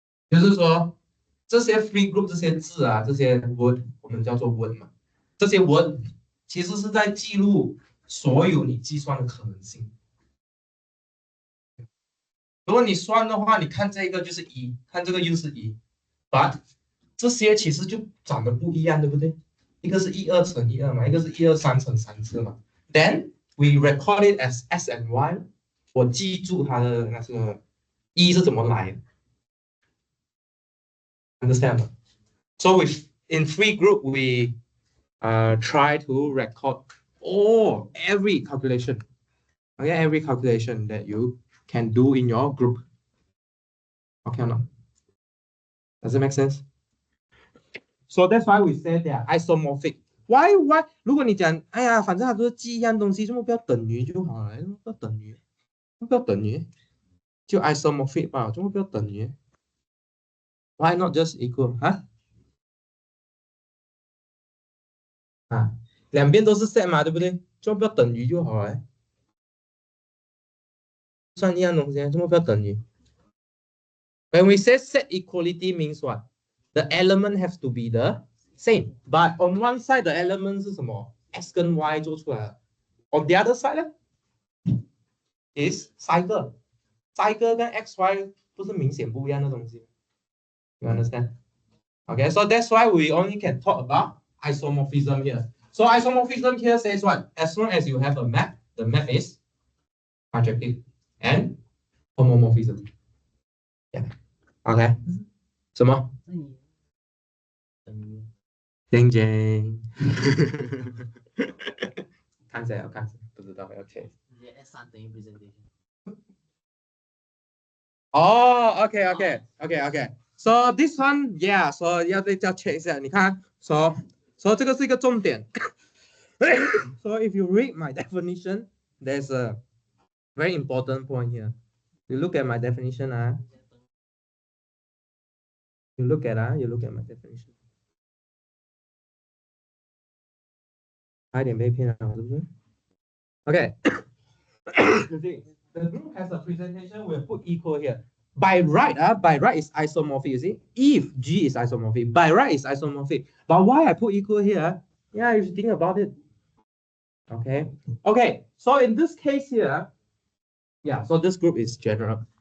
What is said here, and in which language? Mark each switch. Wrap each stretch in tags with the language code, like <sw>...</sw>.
<zh>就是说这些 free group 这些字这些 word 我们叫做 word 嘛，这些 word 其实是在记录所有你计算的可能性。如果你算的话，你看这个就是1，看这个又是1，</zh> <en>but</en> <zh>这些其实就长得不一样，对不对？一个是12乘12嘛，一个是123乘3次嘛。</zh> <en>Then we record it as S and Y。</en> <zh>我记住它的那个1是怎么来。</zh> <en>Understand? So in free group we try to record or every calculation. Okay, every calculation that you can do in your group. Okay or not? Does it make sense? So that's why we say they are isomorphic. Why?</en> <zh>如果你讲，哎呀，反正它都是记一样东西，怎么不要等于就好了？怎么不要等于？不要等于？就 isomorphic 吧，怎么不要等于 ？</zh> <en>Why not just equal？</en> <zh>两边都是 set 嘛，对不对？怎么不要等于就好了？算一样东西，怎么不要等于？</zh> <en>When we say set equality means what? The element has to be the same. But on one side, the element</en> <zh>是什么 ？X 跟 Y 做出来的。</zh> <en>On the other side 呢 is cycle。</en> <zh>cycle 跟 XY 不是明显不一样的东西。</zh> <en>You understand? Okay, so that's why we only can talk about isomorphism here. So isomorphism here says what? As long as you have a map, the map is projective and homomorphism. Yeah. Okay.</en> <zh>什么？晶晶，看谁要看谁，不知道要 change。 S3等于 presentation。</zh> <en>哦，OK。So this one, yeah.</en> <zh>So 要再 check 一下，你看，so 这个是一个重点。</zh> <en>So if you read my definition, there's a very important point here. You look at my definition, You look at my definition.</en> <zh>差一点被骗了，是不是 ？Okay.</zh> <en>The group has a presentation. We'll put equal here. By right is isomorphic. You see, if G is isomorphic, by right is isomorphic. But why I put equal here? Yeah, you should think about it. Okay. So in this case here, yeah. So this group is general.</en>